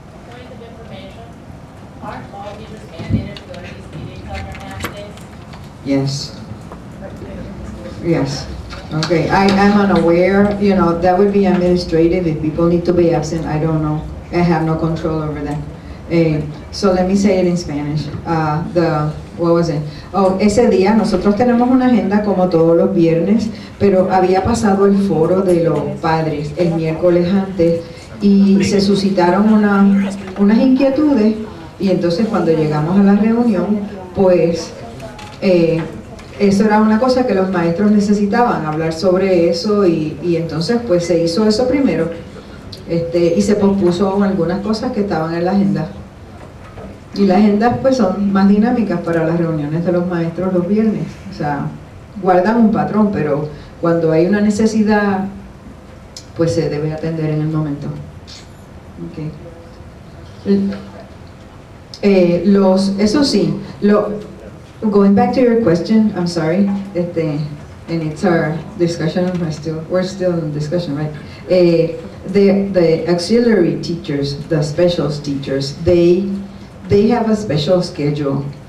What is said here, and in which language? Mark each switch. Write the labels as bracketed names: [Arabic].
[English] Point of information, aren't all teachers mandated to go to these meetings on their half days? Yes. Yes. Okay, I'm unaware, you know, that would be administrative. If people need to be absent, I don't know. I have no control over that. So let me say it in Spanish. What was it? [Spanish] Oh, ese día nosotros tenemos una agenda como todos los viernes, pero había pasado el foro de los padres el miércoles antes y se suscitaron unas inquietudes, y entonces cuando llegamos a la reunión, pues eso era una cosa que los maestros necesitaban, hablar sobre eso, y entonces pues se hizo eso primero, y se pospuso algunas cosas que estaban en la agenda. Y las agendas pues son más dinámicas para las reuniones de los maestros los viernes. O sea, guardan un patrón, pero cuando hay una necesidad, pues se debe atender en el momento. [English] Okay. [Spanish] Eso sí, [English] going back to your question, I'm sorry, and it's our discussion, we're still in discussion, right? The auxiliary teachers, the specials teachers, they have a special schedule,